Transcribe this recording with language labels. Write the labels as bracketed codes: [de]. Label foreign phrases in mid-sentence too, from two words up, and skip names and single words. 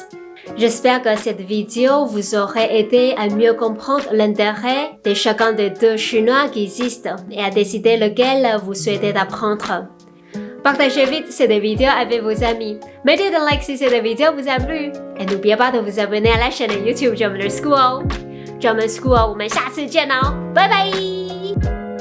[fr] J'espère que cette vidéo vous aurait aidé à mieux comprendre l'intérêt de chacun des deux chinois qui existent et à décider lequel vous souhaitez apprendre. Partagez vite cette vidéo avec vos amis. Mettez un like si cette vidéo vous a plu. Et n'oubliez pas de vous abonner à la chaîne YouTube German School. [zh] German School 我们下次见哦，拜拜。